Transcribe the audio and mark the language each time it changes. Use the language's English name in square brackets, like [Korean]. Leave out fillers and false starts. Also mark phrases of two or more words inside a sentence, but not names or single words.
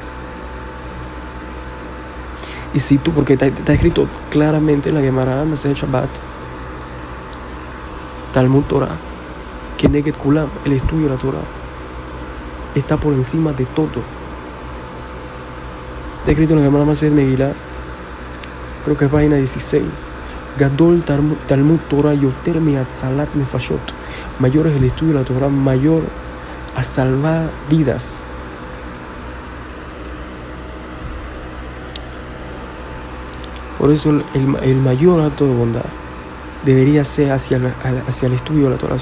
[Spanish] Y si tú, porque está escrito claramente en la Gemara, Masechet Shabbat, [Hebrew] תלמוד תורה, [Spanish] que [Hebrew] כנגד כולם, [Spanish] el estudio de la Torah, está por encima de todo. Está escrito en la Gemara Masechet Megillah, creo que es página 16. [Hebrew] גדול תלמוד תורה יותר מהצלת נפשות. [Spanish] Mayor es el estudio de la Torah, mayor a salvar vidas. Por eso el mayor acto de bondad debería ser hacia el estudio de la Torah.